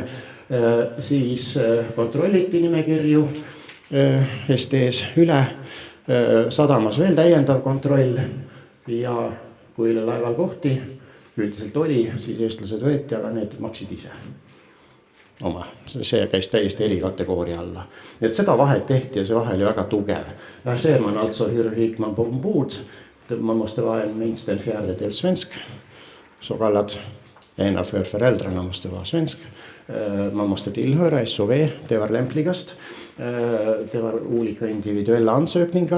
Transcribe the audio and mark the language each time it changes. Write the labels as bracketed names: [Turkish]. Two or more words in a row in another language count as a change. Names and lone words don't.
[Estonian] Siis kontrolliti nimekirju STS üle, sadamas veel täiendav kontroll ja kui laeval kohti üldiselt oli, siis eestlased võeti, aga need maksid ise oma. See käis täiesti erikategooria alla. Et seda vahet tehti ja see vahe oli väga tugev. [Swedish] Ja see man alltså gick man på ombord. Man måste vara minst en fjärdedel svensk. Så kallad ena för föräldrarna måste vara svensk. Man måste tillhöra SOV, det var lämpligast. Det var olika individuella ansökningar.